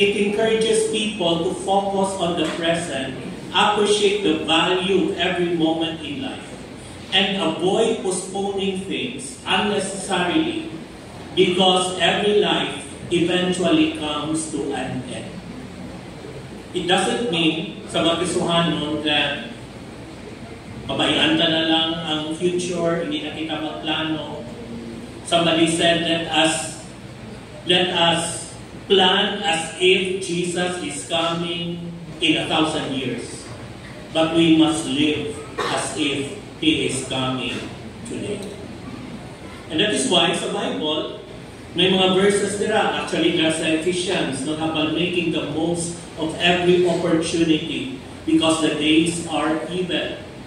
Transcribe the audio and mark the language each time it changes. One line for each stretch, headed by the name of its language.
English: It encourages people to focus on the present, appreciate the value of every moment in life, and avoid postponing things unnecessarily because every life eventually comes to an end. It doesn't mean
Filipino: sa mga Kisuhanon that pabayaan ka na lang ang future, hindi na kita magplano.
English: Somebody said let us plan as if Jesus is coming in 1,000 years. But we must live as if He is coming today. And that is why sa Bible,
Filipino: may mga verses nila,
English: actually nasa Ephesians, not about making the most of every opportunity because the days are evil.